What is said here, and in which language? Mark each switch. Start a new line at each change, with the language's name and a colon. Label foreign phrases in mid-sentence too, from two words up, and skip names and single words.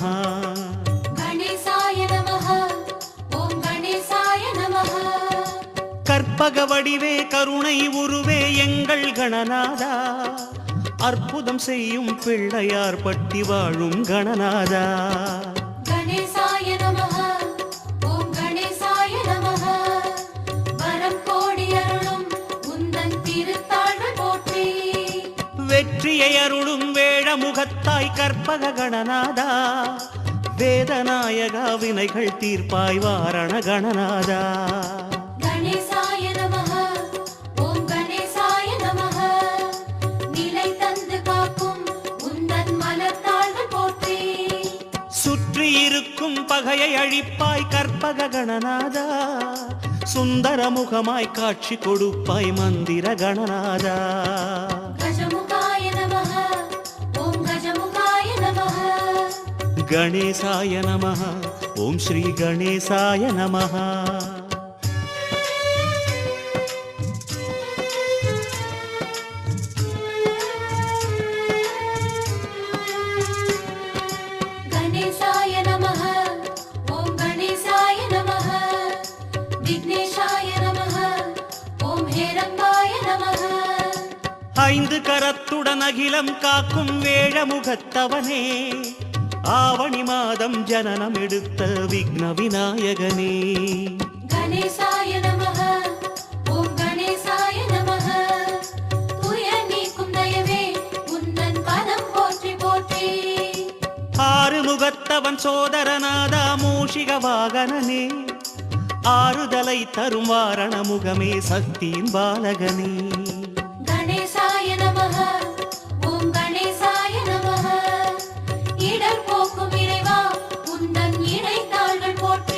Sanskrit: गणेशाय नमः ओम गणेशाय नमः
Tamil: கற்பக வடிவே கருணை உருவே எங்கள் கணநாதா அற்புதம் செய்யும் பிள்ளையார் பட்டி வாழும் கணநாதா
Sanskrit: गणेशाय नमः ओम गणेशाय नमः
Tamil: वரம் கோடி அருளும் உந்தன் திருத்தாள்கள் போற்றி வெற்றியை அருளும் வேழ முகத்தாய் கற்பக கணநாதா வேதநாயகா வினைகள் தீர்ப்பாய் வாரண கணநாதா
Sanskrit: गणेशाय नमः ओम गणेशाय नमः
Tamil: நிலை தந்து காக்கும் உந்தன் மலர்த்தாள்கள் போற்றி சுற்றி இருக்கும் பகையை அழிப்பாய் கற்பக கணநாதா சுந்தர முகமாய் காட்சி கொடுப்பாய் மந்திர கணநாதா
Sanskrit: गजमुखाय नमः ओम गजमुखाय नमः गणेशाय नमः ओम श्री गणेशाय नमः गणेशाय नमः ओम गणेशाय नमः विघ्नेशाय नमः ओम हेरंगाय नमः
Tamil: ஐந்து கரத்துடன் அகிலம் காக்கும் வேழ முகத்தவனே ஆவணி மாதம் ஜனனம் எடுத்த விக்ன விநாயகனே
Sanskrit: गणेशाय नमः ओम गणेशाय नमः
Tamil: துய நீக்கும் தயவே உந்தன் பதம் போற்றி போற்றி ஆறு முகத்தவன் சோதரநாதா மூஷிக வாகனனே ஆறுதலை தரும் வாரண முகமே சக்தியின் பாலகனே
Sanskrit: गणेशाय नमः ओम गणेशाय नमः
Tamil: இடர் போக்கும் இறைவா உந்தன் இணைத்தாள்கள் போற்றி